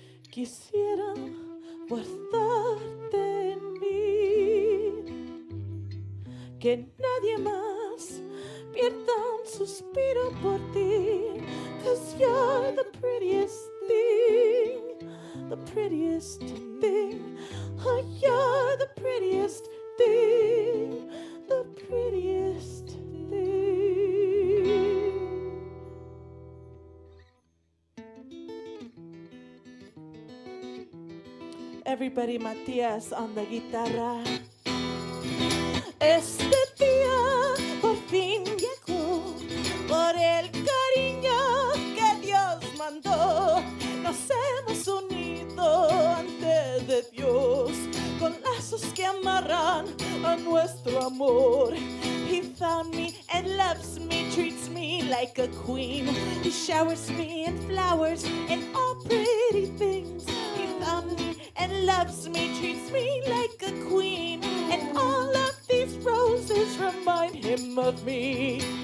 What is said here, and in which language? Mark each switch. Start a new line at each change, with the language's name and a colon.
Spanish: Quisiera guardarte en mí, que nadie más pierda un suspiro por ti,
English: 'cause you're the prettiest thing, the prettiest thing. Oh, you're the prettiest thing, the prettiest thing. Everybody, Matías on the guitarra.
Spanish: Este día por fin llegó, por el cariño que Dios mandó. Nos hemos unido ante de Dios con lazos que amarran a nuestro amor.
English: He found me and loves me, treats me like a queen. He showers me in flowers and all pretty things. He found me and loves me, treats me like a queen. And all of these roses remind him of me.